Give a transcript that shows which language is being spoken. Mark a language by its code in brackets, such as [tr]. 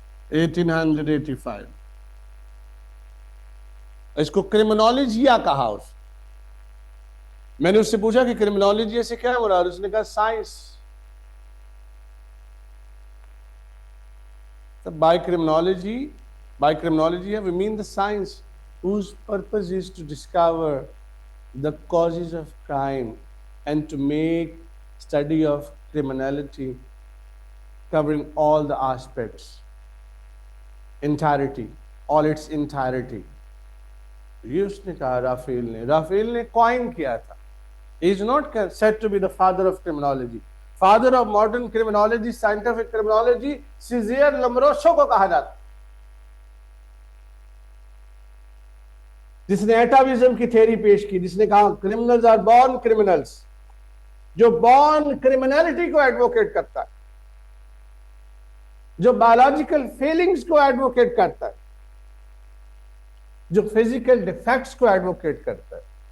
[ur] (1885) اس کو کرمنالوجیا کہا. میں نے اس سے پوچھا کہ کرمنالوجی سے کیا مراد؟ اس نے کہا science. [en] By criminology, we mean the science whose purpose is to discover the causes of crime and to make study of criminality covering all the aspects, entirety, all its entirety. [ur] یہ اس نے کہا Rafale نے coin کیا تھا. [en] He is not said to be the father of criminology. [ur] Father of modern criminology, scientific criminology سیزیر لمروسو کو کہا جاتا، جس نے ایٹاویزم کی تھیوری پیش کی، جس نے کہا [en] criminals are born criminals, [ur] جو بورن کرمنالٹی کو ایڈوکیٹ کرتا ہے، جو بایولوجیکل فیلنگز کو ایڈوکیٹ کرتا ہے، جو فزیکل ڈیفیکٹس کو ایڈوکیٹ کرتا ہے.